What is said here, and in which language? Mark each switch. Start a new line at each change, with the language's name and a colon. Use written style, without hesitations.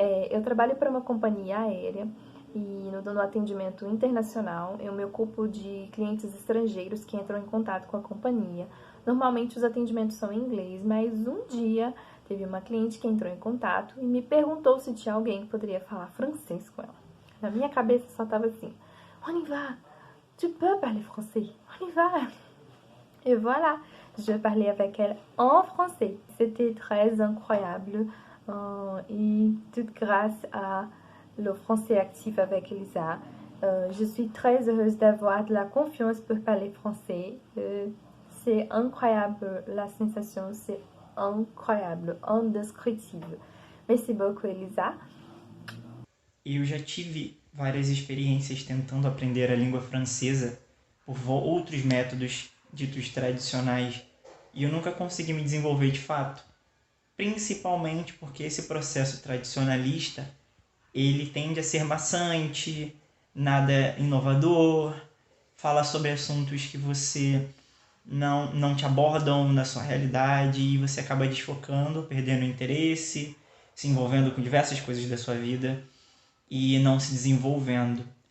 Portuguese: Eu trabalho para uma companhia aérea e no atendimento internacional eu me ocupo de clientes estrangeiros que entram em contato com a companhia. Normalmente os atendimentos são em inglês, mas um dia teve uma cliente que entrou em contato e me perguntou se tinha alguém que poderia falar francês com ela. Na minha cabeça só estava assim:
French: on y va, tu peux parler français, on y va. Et voilà, je parlais avec elle en français. C'était très incroyable. Et toute grâce à le français actif avec Elisa, je suis très heureuse d'avoir de la confiance pour parler français. C'est incroyable, la sensation, c'est incroyable, indescriptible. Merci beaucoup, Elisa.
Portuguese: Eu já tive várias experiências tentando aprender a língua francesa por outros métodos ditos tradicionais, e eu nunca consegui me desenvolver de fato, principalmente porque esse processo tradicionalista ele tende a ser maçante, nada inovador, fala sobre assuntos que você não te abordam na sua realidade, e você acaba desfocando, perdendo o interesse, se envolvendo com diversas coisas da sua vida e não se desenvolvendo.